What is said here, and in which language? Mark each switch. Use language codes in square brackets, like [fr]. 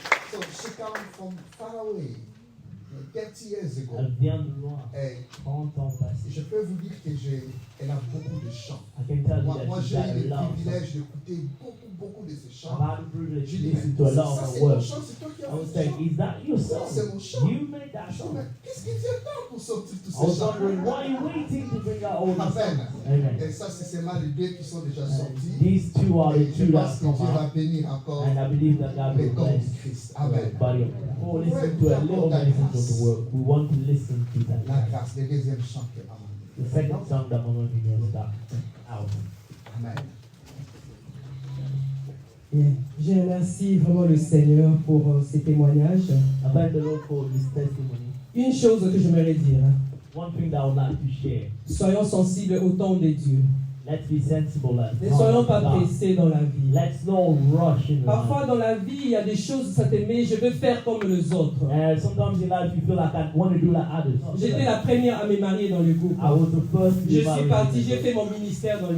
[en] So she came from far away. 30 years ago. [fr] Elle vient de loin. 30 ans passés. Je peux vous dire qu'elle a beaucoup de chants. Moi j'ai eu le privilège d'écouter beaucoup de ces chants. Je dis, mais ça c'est ton chant, c'est toi qui as fait ce chant. C'est mon chant. Qu'est-ce qui tient tant pour sortir tous ces chants? Amen. Et ça c'est seulement les deux qui sont déjà sortis. Et je pense que Dieu va bénir encore les corps de Christ. Amen. [en] Oh, listen to a little message of the word. We want to listen to that. [fr] La grâce, le deuxième chant que [en] the second song that Maman Mimi has got out. Amen. Yeah. [fr] Je remercie vraiment le Seigneur pour ces témoignages. [en] Thank the Lord for this testimony. [fr] Une chose que j'aimerais dire. [en] One thing that I would like to share. [fr] Soyons sensibles au temps de Dieu. [en] Let's be sensible. [fr] Ne soyons pas pressés dans la vie. [en] Let's not rush in [fr] Parfois dans la vie, il y a des choses, ça te met, je veux faire comme les autres. [en] Sometimes in life you feel like I want to do like others. [fr] J'étais la première à me marier dans le groupe. [en] I was the first to [fr] je suis parti, j'ai fait mon ministère dans le